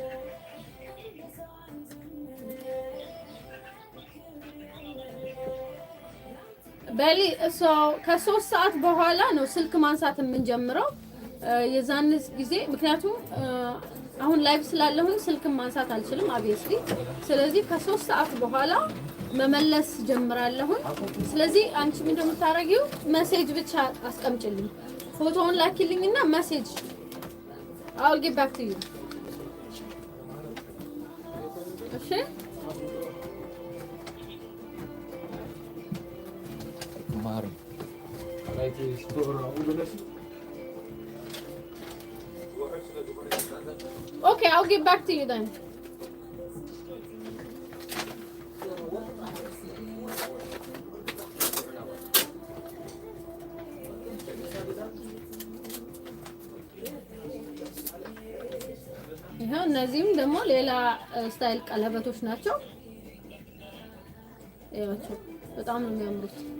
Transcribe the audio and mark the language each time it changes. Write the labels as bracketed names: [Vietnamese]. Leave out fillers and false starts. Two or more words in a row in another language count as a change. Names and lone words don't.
[Amharic] በሊ ከ3 ሰዓት በኋላ ነው ስልክ ማንሳት የምንጀምረው የዛን ጊዜ ምክንያቱም አሁን ላይቭ ስላለሁኝ ስልክ ማንሳት አልችልም obviously ስለዚህ ከ3 ሰዓት በኋላ መመለስ ጀምራለሁኝ ስለዚህ አንቺ ምን እንደምታረጊው ሜሴጅ ብቻ አስቀምጪልኝ ፎቶውን ላኪልኝና ሜሴጅ [English] I'll get back to you [Amharic] እሺ ማር ላይክ ስቶር ወደለሽ [English] Okay, I'll get back to you then. [Amharic] ይሄው እነዚህም ደግሞ ሌላ ስታይል ቀለበቶች ናቸው። ይሄው በጣም ነው የሚያምሩት።